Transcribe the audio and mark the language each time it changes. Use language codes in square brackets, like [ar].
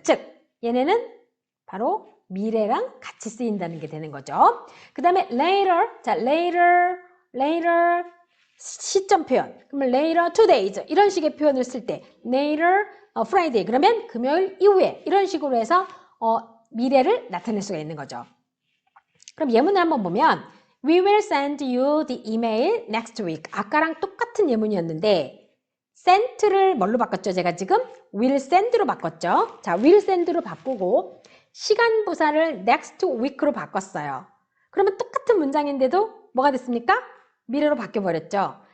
[ko] 즉, 얘네는 바로 미래랑 같이 쓰인다는 게 되는 거죠. 그 다음에 later. 자, later 시점 표현. 그러면 later 2 days 이런 식의 표현을 쓸 때 later Friday 그러면 금요일 이후에 이런 식으로 해서 미래를 나타낼 수가 있는 거죠. 그럼 예문을 한번 보면 [en] We will send you the email next week. [ko] 아까랑 똑같은 예문이었는데 sent를 뭘로 바꿨죠? 제가 지금 will send로 바꿨죠. 자, will send로 바꾸고 시간 부사를 next week로 바꿨어요. 그러면 똑같은 문장인데도 뭐가 됐습니까? 미래로 바뀌어버렸죠.